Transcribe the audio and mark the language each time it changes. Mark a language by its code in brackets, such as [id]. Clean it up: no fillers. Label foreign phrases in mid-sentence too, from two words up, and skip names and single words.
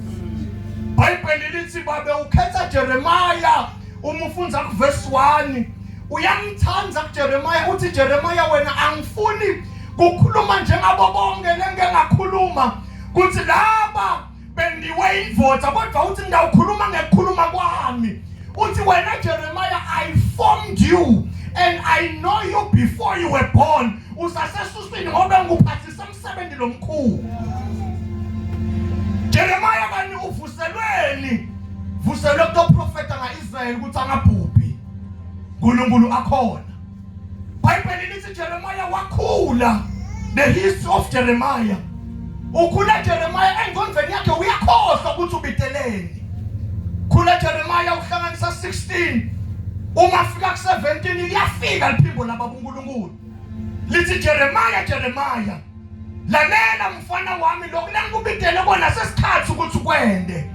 [ss] Bhayibheli lithi babe ukhetha Jeremiah uma ufundza kuverse 1 uyamthanda kuJeremiah uthi Jeremiah wena angifuni ukukhuluma njengabo bonke lengengakhuluma kuthi laba bendiwe indvodza kodwa uthi ngawukhuluma ngekukhuluma kwami uthi wena Jeremiah [en] I formed you and I know you before you were born [ss] usasesuswini ngoba ngikuphathisa umsebenzi lomkhulu. Jeremiah kani uvuselweni vuselwe kuprofeta ngaIsrael ukuthi angabhubhi uNkulunkulu akhona. Bhayibheli lithi Jeremiah wakhula. [en] The history of Jeremiah. [ss] Ukhula Jeremiah engqondweni yakhe uyakhohlwa ukuthi ubiteleni. Khula Jeremiah uhlanganisa 16 uma fika ku17 liyafika liphimbo lababuNkulunkulu. Lithi Jeremiah lalela mfana wami lokhu lengikubitele kona sesikhathi ukuthi ukwende.